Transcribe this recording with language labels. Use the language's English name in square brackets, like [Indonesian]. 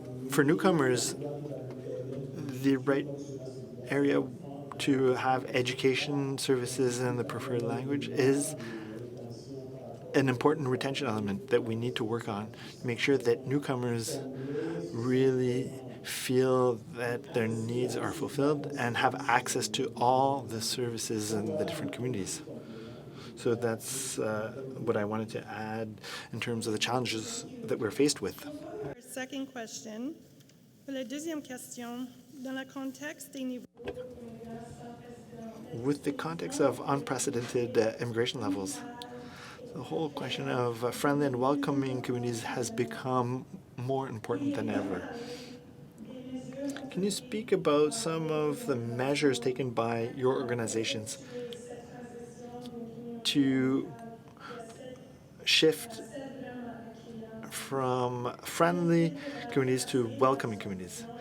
[English] For newcomers, the right area to have education services in the preferred language is an important retention element that we need to work on to make sure that newcomers really feel that their needs are fulfilled and have access to all the services in the different communities. So that's what I wanted to add in terms of the challenges that we're faced with. Our second question. [French] La deuxième question, dans le contexte des niveaux. [English] With the context of unprecedented immigration levels, the whole question of friendly and welcoming communities has become more important than ever. Can you speak about some of the measures taken by your organizations to shift from friendly communities to welcoming communities?